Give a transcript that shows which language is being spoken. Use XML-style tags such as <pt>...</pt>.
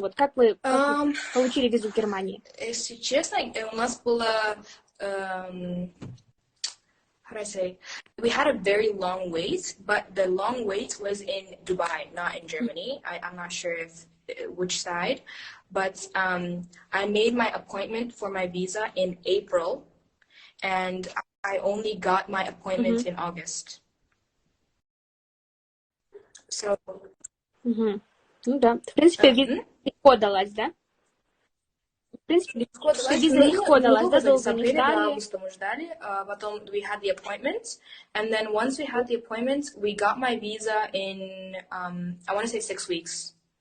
<ru>Вот как вы получили визу в Германии? Если честно, у нас было,</ru> <en>how do I say? We had a very long wait, but the long wait was in Dubai, not in Germany. I'm not sure which side, but I made my appointment for my visa in April, and I only got my appointment in August. So.</en> <ru>Ну да, в принципе, виза легко далась, да? В принципе, виза легко далась, да, долго не ждали. Мы ждали, потом</ru> <en>we had the appointment, and then once we had the appointment, we got my visa in, I want to say 6 weeks.</en>